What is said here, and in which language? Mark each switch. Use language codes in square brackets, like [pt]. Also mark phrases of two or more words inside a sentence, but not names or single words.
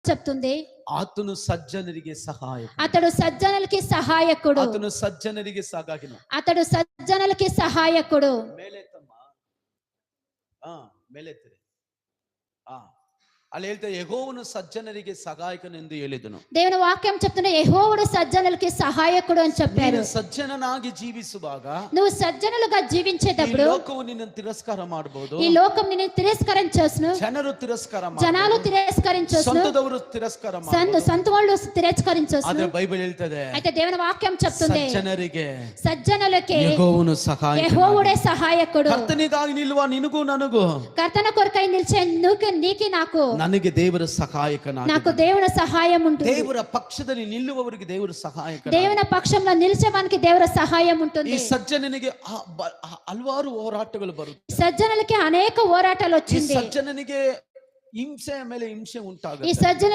[te] చెప్తుంది, ఆతను సజ్జనರಿಗೆ సహాయకుడు. అతడు సజ్జనులకి సహాయకుడు. ఆతను సజ్జనರಿಗೆ సహాయకుడు. అతడు సజ్జనులకి సహాయకుడు. [kn] ಮೇಲೆತ್ತಮ್ಮ. ಮೇಲೆತ್ತಿರಿ. ಅಲ್ಲಿ ಹೇಳ್ತಾ ಯೆಹೋವನು ಸಜ್ಜನರಿಗೆ ಸಹಾಯಕನೆಂದು ಹೇಳಿದನು. [te] దేవుని వాక్యం చెప్తున్న యెహోవాడు సజ్జనులకి సహాయకుడు అని చెప్పారు. [kn] ನೀನು ಸಜ್ಜನನಾಗಿ ಜೀವಿಸುವಾಗ [te] నువ్వు సజ్జనులుగా జీవించేటప్పుడు [kn] ಈ ಲೋಕವು ನಿನ್ನನ್ನು ತಿರಸ್ಕಾರ ಮಾಡಬಹುದು. [te] ఈ లోకం నిన్ను తిరస్కరించొచ్చును, [kn] ಜನರು ತಿರಸ್ಕಾರ [te] జనాలు [kn] ಮಾಡಬಹುದು, [te] తిరస్కరించొచ్చును, [kn] ಸ್ವಂತದವರು ತಿರಸ್ಕಾರ ಮಾಡಬಹುದು. [te] సొంత వాళ్ళు తిరస్కరించొచ్చును. [kn] ಆದ್ರೆ ಬೈಬಲ್ ಹೇಳ್ತದೆ [te] అయితే దేవుని వాక్యం చెప్తుంది, [kn] ಸಜ್ಜನರಿಗೆ [te] సజ్జనులకి [kn] ಯೆಹೋವನು ಸಹಾಯಕ. [te] యెహోవాడే సహాయకుడు. [kn] ಕರ್ತನಿಗಾಗಿ ನಿಲ್ಲುವ ನಿನಗೂ ನನಗೂ, [te] కర్తన కొరకై నిలిచే నీకి నాకు, [kn] ನನಗೆ ದೇವರ ಸಹಾಯಕನಾಗಿ, [te] నాకు దేవుని సహాయం ఉంటుంది. [kn] ದೇವರ ಪಕ್ಷದಲ್ಲಿ ನಿಲ್ಲುವವರಿಗೆ ದೇವರ ಸಹಾಯಕ. [te] దేవుని పక్షంలో నిలిచేవానికి దేవుని సహాయం [kn] ಈ [te] ఉంటుంది. [kn] ಸಜ್ಜನನಿಗೆ ಹಲವಾರು ಹೋರಾಟಗಳು ಬರುತ್ತೆ. [te] సజ్జనులకి అనేక పోరాటాలు [kn] ಈ [te] వచ్చింది. [kn] ಸಜ್ಜನನಿಗೆ ಹಿಂಸೆ ಮೇಲೆ ಹಿಂಸೆ [te] ఈ [kn] ಉಂಟಾಗುತ್ತೆ. [te] సజ్జనులకి